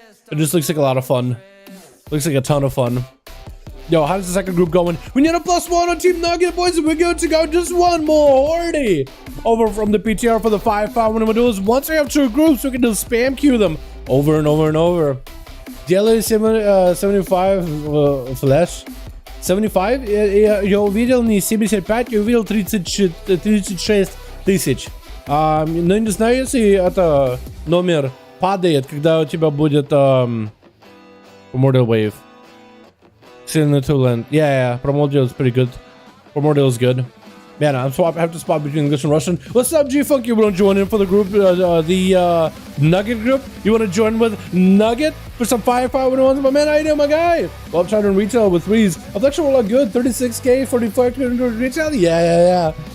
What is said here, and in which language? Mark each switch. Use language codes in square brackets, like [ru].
[en] It just looks like a lot of fun. Looks like a ton of fun. Yo, how's the second group going? We need a +1 on Team Nugget, boys, and we're good to go. Just one more hordy over from the PTR for the 5v5 1v1 DUELS. Once we have 2 groups, we can just spam queue them over and over and over. DLA 75 Flash. 75? [ru] Я увидел не 75, я увидел 36 тысяч. Но не знаю, если это номер падает, когда у тебя будет Primordial Wave. [en] Sitting to land. Yeah, Primordial is pretty good. Primordial is good. Man, I have to swap between English and Russian. What's up, G-Funk? You want to join in for the group, the Nugget group? You want to join with Nugget for some 5v5 1v1s? My man, how you doing, my guy? Well, I'm trying to retail with 3s. I've actually look good. 36k, 45k retail. Yeah.